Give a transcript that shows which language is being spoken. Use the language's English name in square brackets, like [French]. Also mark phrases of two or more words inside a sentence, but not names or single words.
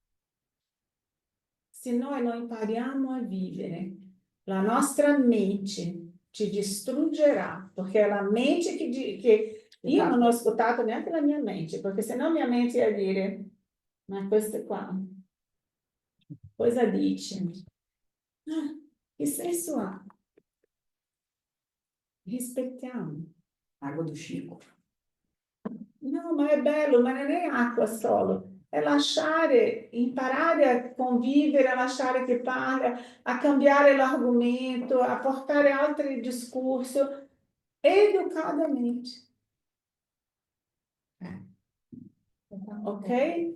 [Italian] Se noi non impariamo a vivere, la nostra mente ci distruggerà, perché è la mente che io non ho ascoltato neanche la mia mente, perché se no mia mente ia dire, ma questo qua, cosa dice? Che senso ha? Rispettiamo. [Portuguese] Água do Chico. [Italian] No, ma è bello, ma non è acqua solo. È lasciare, imparare a convivere, a lasciare che parla, a cambiare l'argomento, a portare altri discorsi educadamente. Ok?